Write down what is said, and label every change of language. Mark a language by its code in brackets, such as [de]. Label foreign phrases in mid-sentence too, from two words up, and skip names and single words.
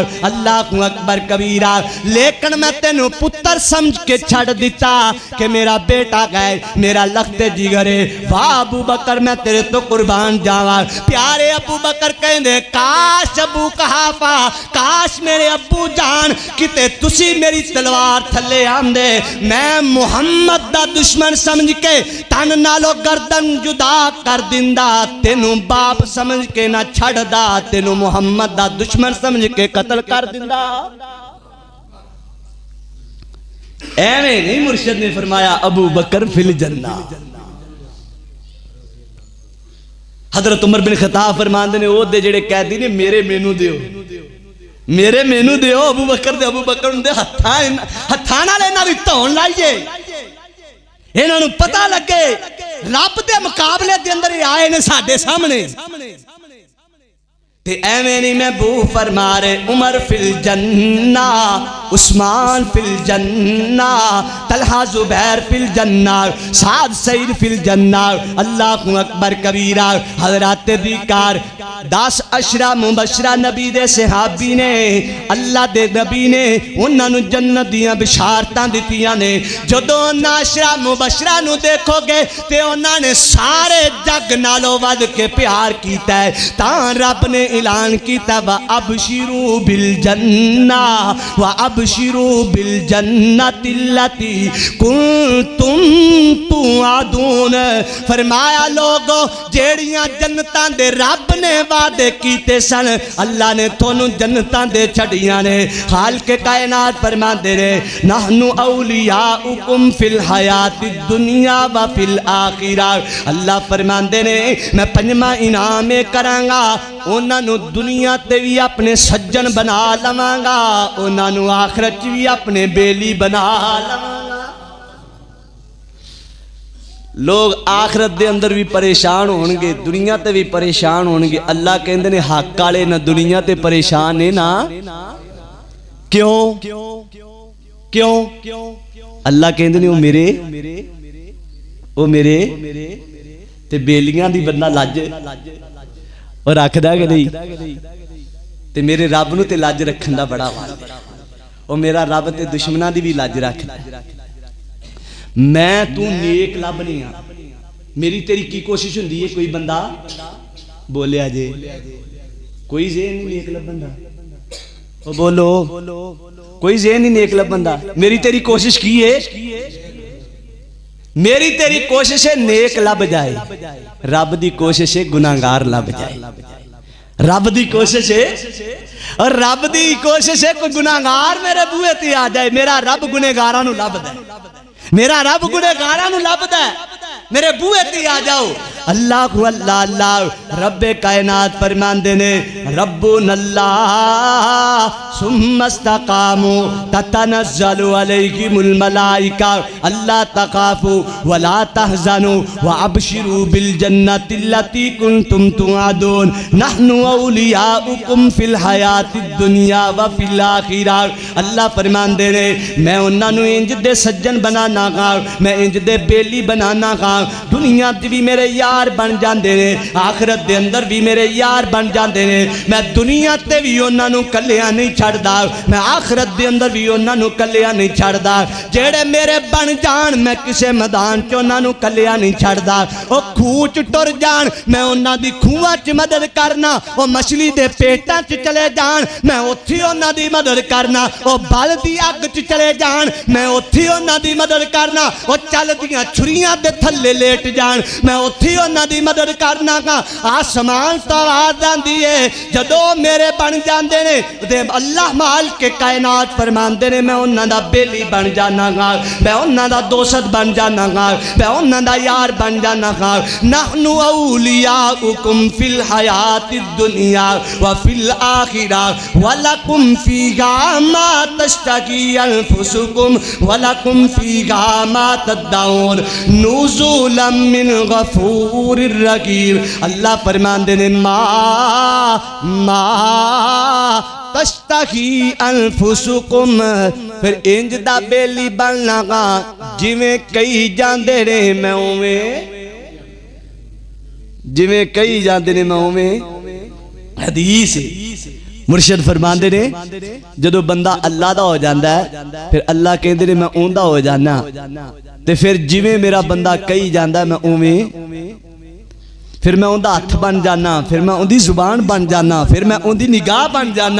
[ar] اللہ اکبر کبیرہ [pa] لیکن میں تینوں پتر سمجھ کے چھڑ دیتا کہ میرا بیٹا گئے میرا لخت جگرے. واہ ابو بکر میں تیرے تو قربان پیارے ابو بکر کہندے کاش ابو قحافہ کاش میرے ابو جان کتے تسی میری تلوار تھلے آندے میں محمد دا دشمن سمجھ کے تن نالو گردن جدا کر دیندا تینوں باپ سمجھ کے نہ چھڑ دا تینوں محمد دا دشمن سمجھ کے قتل کر دیندا. ایویں نہیں مرشد نے فرمایا ابو بکر [ar] فی الجنہ. [pa] حضرت عمر بن خطاب فرماندے نے او دے جڑے قیدی نے میرے مینو دیو ابو بکر دے ہتھاں نال انہاں دی دھون لائیے انہاں نوں پتہ لگے رب دے مقابلے دے اندر آئے نے ساڈے سامنے. تے ایویں نہیں میں بو فرما رہے [ar] عمر فی الجنہ عثمان فی الجنہ طلحہ زبیر فی الجنہ سعد سعید فی الجنہ. اللہ اکبر کبیرہ. [pa] حضرات دیکار 10 عشرہ مبشرہ نبی دے صحابی نے اللہ دے نبی نے انہاں نوں جنت دیاں بشارتاں دتیاں نے. جدوں انہاں عشرہ مبشرہ نوں دیکھو گے تے انہاں نے سارے جگ نالوں ود کے پیار کیتا ہے. تاں رب نے اعلان کیتا [ar] وَأَبْشِرُوا بِالْجَنَّةِ وَأَبْشِرُوا بِالْجَنَّةِ الَّتِي كُنْتُمْ تُوعَدُونَ. [pa] فرمایا لوگو جیڑیاں جنتاں دے رب نے وعدے کیتے سن اللہ نے تھونوں جنتاں دے چھڑیاں نے. خالق کائنات فرماندے نے [ar] نحنو اولیاؤکم فی الحیات الدنیا و فی الآخرہ. [pa] اللہ فرماندے نے میں 5واں انعام کرانگا انہاں نو دنیا تے بھی اپنے سجن بنا لواں گا انہاں نو آخرت بھی اپنے بیلی بنا لواں گا. لوگ آخرت دے اندر بھی پریشان ہونگے دنیا تے بھی پریشان ہونگے. اللہ کہندے نے حق والے نہ دنیا تے پریشان ہے نا کیوں اللہ کہندے نے او میرے تے بیلیاں دی بندہ لج اور رکھ دا کہ نہیں تے میرے رب نو تے لج رکھن دا بڑا وعدہ ہے۔ او میرا رب تے دشمناں دی بھی لج رکھدا ہے۔ میں تو نیک لبنے ہاں، میری تیری کی کوشش ہوندی ہے کوئی بندہ بولیا جے کوئی ذہن نہیں نیک لبن دا، او بولو کوئی ذہن نہیں نیک لبن دا۔ میری تیری کوشش کی ہے، میری تیری کوشش ہے نیک لب جائے، رب دی کوشش ہے گناہگار لب جائے۔ رب دی کوشش ہے اور رب دی کوشش ہے کوئی گناہگار میرے بوئے تے آ جائے۔ میرا رب گنہگاراں نو لبدا ہے، میرا رب گنہگاراں نو لبدا ہے، میرے بوئے تے آ جاؤ۔ اللہ اللہ اللہ رب کائنات فرماندے نے [ar] ربنا اللہ ثم استقاموا تتنزل علیہم الملائکہ اللہ تخافوا ولا تحزنوا وابشروا بالجنۃ التی کنتم توعدون نحن اولیاؤکم فی الحیات الدنیا وفی الاخرہ۔ [pa] اللہ فرماندے نے میں انہاں نو انج دے سجن بنانا گا، میں انج دے بیلی بنانا گا، دنیا تے بھی میرے یار بن جاندے نے، آخرت دے اندر بھی میرے یار بن جاندے نے۔ میں دنیا تے بھی انہاں نو کلیاں نہیں چھڑدا، میں آخرت دے اندر بھی انہاں نو کلیاں نہیں چھڑدا۔ جیڑے میرے بن جان میں کسے میدان چ انہاں نو کلیاں نہیں چھڑدا۔ او کھوہ چ ٹر جان میں انہاں دی کھوہاں چ مدد کرنا، او مچھلی دے پیٹاں چ چلے جان میں اوتھے انہاں دی مدد کرنا، او بل دی اگ چ چلے جان میں اوتھے انہاں دی مدد کرنا، او چل دیاں چھریاں دے تھلے لیٹ جان میں اوتھے انہاں دی مدد کرنا گا۔ آسمان تو آواز آندی ہے جدو میرے بن جاندے نے تے اللہ مالک کے کائنات فرماندے نے میں انہاں دا بیلی بن جانا گا، میں انہاں دا دوست بن جانا گا، میں انہاں دا یار بن جانا گا۔ [ar] نحن اولیاؤکم فی الحیات الدنیا وفی الاخرہ ولکم فیہا ما تشتہی انفسکم ولکم فیہا ما تدعون نزولا من غفور الرحیم۔ [pa] اللہ فرماندے نے [ar] ما تشتہی انفسکم، [pa] پھر انج دا بیلی بننا گا جویں کئی جاندے نے میں اوویں، جویں کئی جاندے نے میں اوویں۔ حدیث مرشد فرماندے نے جدو بندہ اللہ دا ہو جاندا ہے پھر اللہ کہندے نے میں اوندا ہو جانا، تے پھر جویں میرا بندہ کئی جاندا ہے میں اوویں، پھر میں اندھا ہاتھ بن جانا، پھر میں اندھی زبان بن جانا، پھر میں اندھی نگاہ بن جانا۔